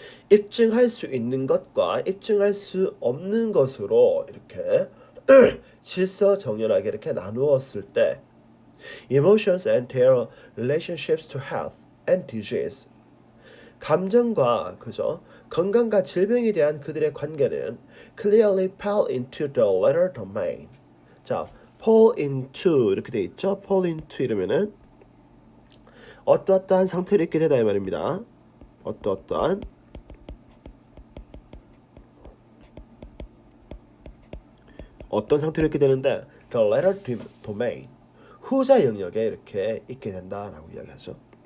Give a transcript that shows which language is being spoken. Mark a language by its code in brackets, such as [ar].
[ko] 입증할 수 있는 것과 입증할 수 없는 것으로 이렇게 질서정연하게 이렇게 나누었을 때 [en] emotions and their relationships to health and disease, [ko] 감정과 그죠? 건강과 질병에 대한 그들의 관계는 [en] clearly fell into the latter domain. [ko] 자, fall into 이렇게 돼 있죠? fall into 이러면은 어떠어떠한 상태를 있게 되다 이 말입니다. 어떠어떠한 어떤 상태로 있게 되는데 [en] the latter domain, [ko] 후자 영역에 이렇게 있게 된다라고 이야기하죠.